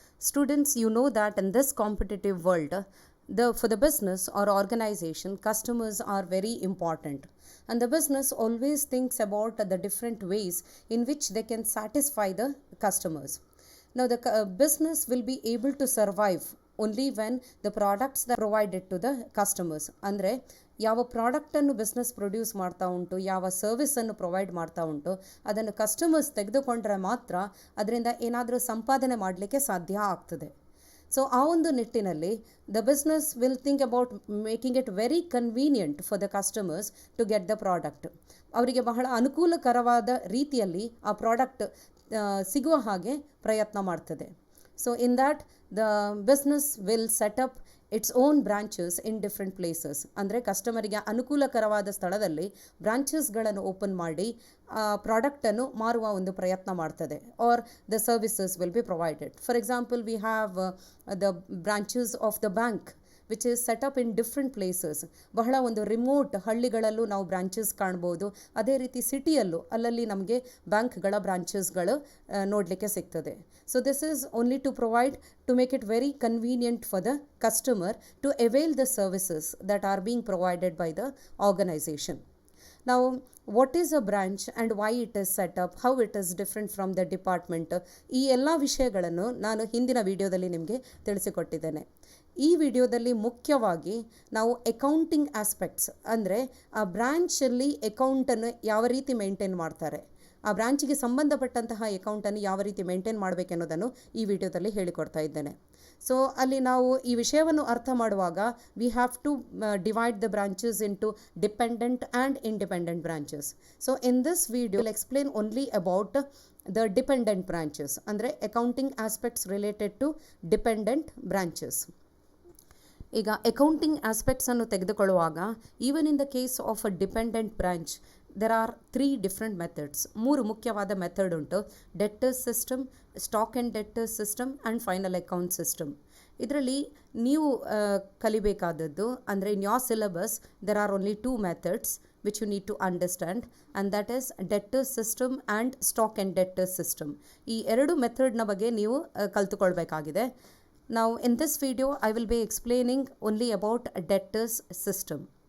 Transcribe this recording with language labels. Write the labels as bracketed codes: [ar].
[en] Students, you know that in this competitive world, for the business or organization, customers are very important. And the business always thinks about the different ways in which they can satisfy the customers. Now, the business will be able to survive only when the products that are provided to the customers. [kn] ಅಂದರೆ ಯಾವ ಪ್ರಾಡಕ್ಟನ್ನು business produce ಮಾಡ್ತಾ ಉಂಟು, ಯಾವ ಸರ್ವಿಸನ್ನು provide ಮಾಡ್ತಾ ಉಂಟು, ಅದನ್ನು customers ತೆಗೆದುಕೊಂಡ್ರೆ ಮಾತ್ರ ಅದರಿಂದ ಏನಾದರೂ ಸಂಪಾದನೆ ಮಾಡಲಿಕ್ಕೆ ಸಾಧ್ಯ ಆಗ್ತದೆ. [en] so [kn] ಆ ಒಂದು ನಿಟ್ಟಿನಲ್ಲಿ [en] The business will think about making it very convenient for the customers to get the product. [kn] ಅವರಿಗೆ ಬಹಳ ಅನುಕೂಲಕರವಾದ ರೀತಿಯಲ್ಲಿ ಆ ಪ್ರಾಡಕ್ಟ್ ಸಿಗುವ ಹಾಗೆ ಪ್ರಯತ್ನ ಮಾಡ್ತದೆ. [en] So in that the business will set up its own branches in different places. [kn] ಅಂದರೆ ಕಸ್ಟಮರಿಗೆ ಅನುಕೂಲಕರವಾದ ಸ್ಥಳದಲ್ಲಿ ಬ್ರಾಂಚಸ್ಗಳನ್ನು ಓಪನ್ ಮಾಡಿ ಪ್ರಾಡಕ್ಟನ್ನು ಮಾರುವ ಒಂದು ಪ್ರಯತ್ನ ಮಾಡ್ತದೆ. [en] Or the services will be provided. For example, we have the branches of the bank which is set up in different places. [kn] ಬಹಳ ಒಂದು ರಿಮೋಟ್ ಹಳ್ಳಿಗಳಲ್ಲೂ ನಾವು ಬ್ರಾಂಚಸ್ ಕಾಣ್ಬೋದು. ಅದೇ ರೀತಿ ಸಿಟಿಯಲ್ಲೂ ಅಲ್ಲಲ್ಲಿ ನಮಗೆ ಬ್ಯಾಂಕ್ಗಳ ಬ್ರಾಂಚಸ್ಗಳು ನೋಡಲಿಕ್ಕೆ ಸಿಗ್ತದೆ. [en] So this is only to provide to make it very convenient for the customer to avail the services that are being provided by the organization. Now, what is a branch and why it is set up, how it is different from the department, [kn] ಈ ಎಲ್ಲ ವಿಷಯಗಳನ್ನು ನಾನು ಹಿಂದಿನ ವಿಡಿಯೋದಲ್ಲಿ ನಿಮಗೆ ತಿಳಿಸಿಕೊಟ್ಟಿದ್ದೇನೆ. ಈ ವಿಡಿಯೋದಲ್ಲಿ ಮುಖ್ಯವಾಗಿ ನಾವು ಅಕೌಂಟಿಂಗ್ ಆಸ್ಪೆಕ್ಟ್ಸ್, ಅಂದರೆ ಆ ಬ್ರಾಂಚಲ್ಲಿ ಅಕೌಂಟನ್ನು ಯಾವ ರೀತಿ ಮೇಂಟೈನ್ ಮಾಡ್ತಾರೆ, ಆ ಬ್ರಾಂಚಿಗೆ ಸಂಬಂಧಪಟ್ಟಂತಹ ಅಕೌಂಟನ್ನು ಯಾವ ರೀತಿ ಮೇಂಟೈನ್ ಮಾಡಬೇಕೆನ್ನೋದನ್ನು ಈ ವಿಡಿಯೋದಲ್ಲಿ ಹೇಳಿಕೊಡ್ತಾ ಇದ್ದೇನೆ. [en] so [kn] ಅಲ್ಲಿ ನಾವು ಈ ವಿಷಯವನ್ನು ಅರ್ಥ ಮಾಡುವಾಗ [en] We have to divide the branches into dependent and independent branches. So in this video will explain only about the dependent branches, [kn] ಅಂದರೆ [en] Accounting aspects related to dependent branches. [kn] ಈಗ ಅಕೌಂಟಿಂಗ್ ಆಸ್ಪೆಕ್ಟ್ಸನ್ನು ತೆಗೆದುಕೊಳ್ಳುವಾಗ, [en] Even in the case of a dependent branch there are 3 different methods. [kn] 3 ಮುಖ್ಯವಾದ method ಉಂಟು: debtors system, stock and debtors system and final account system. ಇದರಲ್ಲಿ ನೀವು ಕಲಿಬೇಕಾದದ್ದು, ಅಂದರೆ [en] In your syllabus there are only 2 methods which you need to understand, and that is debtors system and stock and debtors system. [kn] ಈ ಎರಡು ಮೆಥಡ್ನ ಬಗ್ಗೆ ನೀವು ಕಲ್ತುಕೊಳ್ಬೇಕಾಗಿದೆ. [en] Now in this video I will be explaining only about debtors system.